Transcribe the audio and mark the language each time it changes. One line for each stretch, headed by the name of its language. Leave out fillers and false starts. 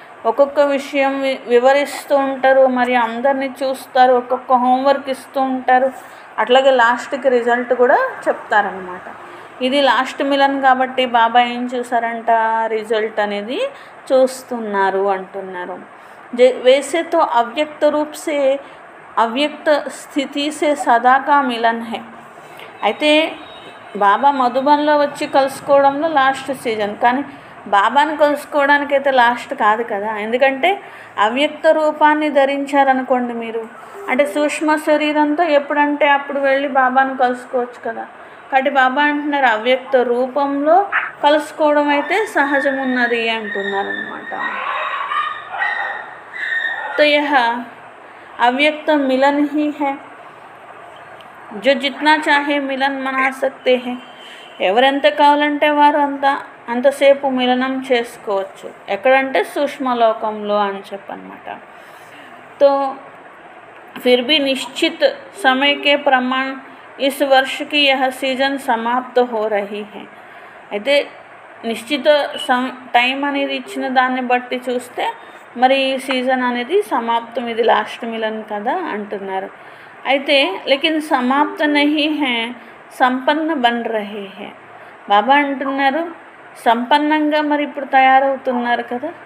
Telugu: ఒక్కొక్క విషయం వివరిస్తూ ఉంటారు, మరి అందరినీ చూస్తారు, ఒక్కొక్క హోంవర్క్ ఇస్తూ ఉంటారు. అట్లాగే లాస్ట్కి రిజల్ట్ కూడా చెప్తారనమాట. ఇది లాస్ట్ మిలన్ కాబట్టి బాబా ఏం చూసారంట, రిజల్ట్ అనేది చూస్తున్నారు అంటున్నారు.
Hindi: वैसे तो अव्यक्त रूप से अव्यक्त స్థితి से सदा का मिलन है.
Telugu: అయితే బాబా మధుబన్లో వచ్చి కలుసుకోవడంలో లాస్ట్ సీజన్, కానీ బాబాను కలుసుకోవడానికి అయితే లాస్ట్ కాదు కదా. ఎందుకంటే అవ్యక్త రూపాన్ని ధరించారనుకోండి మీరు, అంటే సూక్ష్మ శరీరంతో ఎప్పుడంటే అప్పుడు వెళ్ళి బాబాను కలుసుకోవచ్చు కదా. కాబట్టి బాబా అంటున్నారు అవ్యక్త రూపంలో కలుసుకోవడం అయితే సహజం ఉన్నది అంటున్నారు అనమాట.
Hindi: तो यह अव्यक्त मिलन ही है, जो जितना चाहे मिलन मना सकते हैं.
Telugu: ఎవరెంత కావాలంటే వారు అంతసేపు మిలనం చేసుకోవచ్చు. ఎక్కడంటే సూక్ష్మలోకంలో అని చెప్పనమాట.
Hindi: तो फिर भी निश्चित समय के प्रमाण इस वर्ष की यह सीजन समाप्त हो रही है.
Telugu: అయితే నిశ్చిత టైం అనేది ఇచ్చిన దాన్ని బట్టి చూస్తే మరి ఈ సీజన్ అనేది సమాప్తం, ఇది లాస్ట్ మిలన్ కదా అంటున్నారు. అయితే
Hindi: లేకిన్ సమాప్త నహీ హై, సంపన్న బన్ రహే హై.
Telugu: బాబా అంటున్నారు సంపన్నంగా మరి ఇప్పుడు తయారవుతున్నారు కదా.